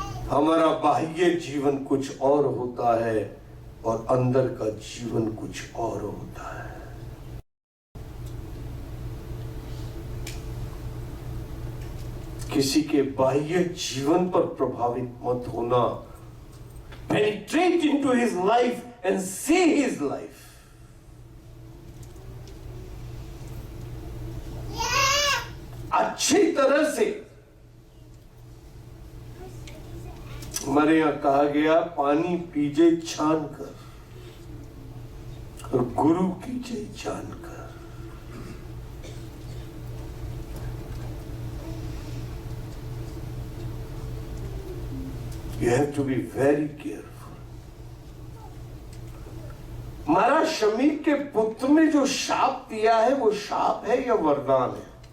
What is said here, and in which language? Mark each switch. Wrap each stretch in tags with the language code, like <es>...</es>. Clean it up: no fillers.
<hi>हमारा बाह्य जीवन कुछ और होता है और अंदर का जीवन कुछ और होता है। किसी के बाह्य जीवन पर प्रभावित मत होना।</hi> <en>Penetrate into his life and see his life.</en> <hi>अच्छी तरह से, हमारे यहां कहा गया, पानी पीजे छान कर और गुरु कीजे जान कर।</hi> <en>You have to be very careful.</en> <hi>महाराज शमी के पुत्र ने जो शाप दिया है वो शाप है या वरदान है?</hi>